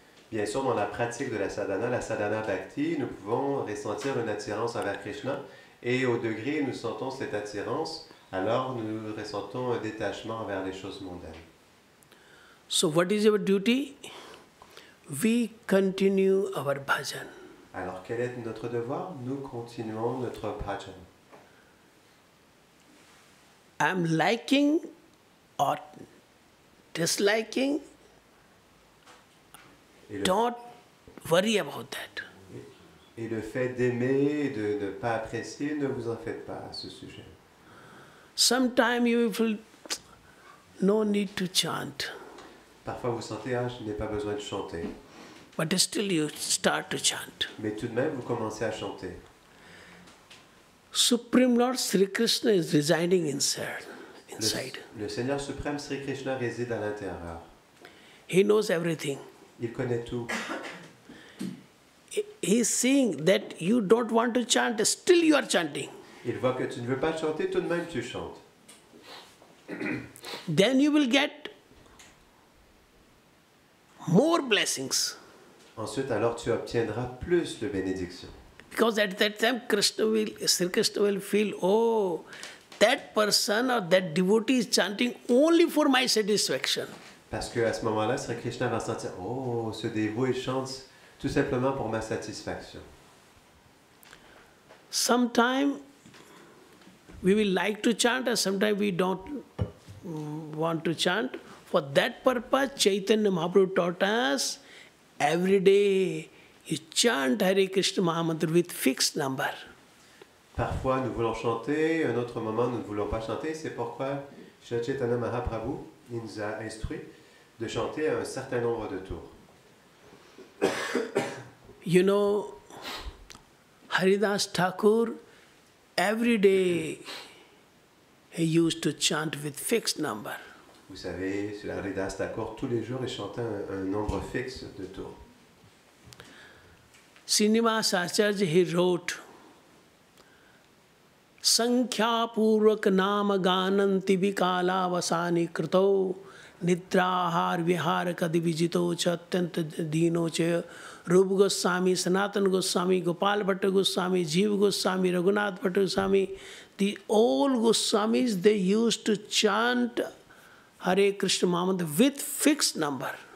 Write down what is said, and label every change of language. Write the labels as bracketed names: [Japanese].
[French] Bien sûr, dans la pratique de la sadhana bhakti, nous pouvons ressentir une attirance envers Krishna, et au degré où nous sentons cette attirance, alors nous ressentons un détachement envers les choses mondaines. [English] So what is our duty? We continue our bhajan. [French] Alors quel est notre devoir? Nous continuons notre bhajan. [English] I'm liking or disliking, don't worry about that. [French] Et le fait d'aimer et de ne pas apprécier, ne vous en faites pas à ce sujet. [English] Sometimes you feel no need to chant. [French] Parfois vous sentez, je n'ai pas besoin de chanter. [English] But still you start to chant. [French] Mais tout de même, vous commencez à chanter. [English] Supreme Lord Sri Krishna is residing inside. [French] Le Seigneur suprême Sri Krishna réside à l'intérieur. [English] He knows everything. [French] Il connaît tout. [English] he is seeing that you don't want to chant, still you are chanting. [French] Il voit que tu ne veux pas chanter, tout de même tu chantes. [English] Then you will get more blessings. [French] Ensuite, alors tu obtiendras plus de bénédictions. [English] Because at that time, Sri Krishna will feel, oh, that person or that devotee is chanting only for my satisfaction. [French] Parce qu'à ce moment-là, Sri Krishna va sentir, oh, ce dévot, il chante tout simplement pour ma satisfaction. [English] Sometimes we will like to chant, and sometimes we don't want to chant. For that purpose, Chaitanya Mahaprabhu taught us, every day you chant Hare Krishna Mahamantra with fixed number. [French] Parfois, nous voulons chanter, un autre moment, nous ne voulons pas chanter. C'est pourquoi Sri Chaitanya Mahaprabhu, il nous a instruit de chanter à un certain nombre de tours. [English] You know, Haridas Thakur, every day he used to chant with fixed number. [French] Vous savez, sur Haridas Thakur, tous les jours, il chantait un nombre fixe de tours. [English] Srinivasa Acharya, he wrote, [Sanskrit] Sankhya Purvak Nama Gananti Vikala Vasani Krito Nidrahar Vihar Kadi Vijito Chatyant Dino Che [English] Rup Goswami, Sanatan Goswami, Gopal Bhatta Goswami, Jeev Goswami, Raghunath Bhatta Goswami, the all Goswamis, they used to chant Hare Krishna Mahamantra with fixed number.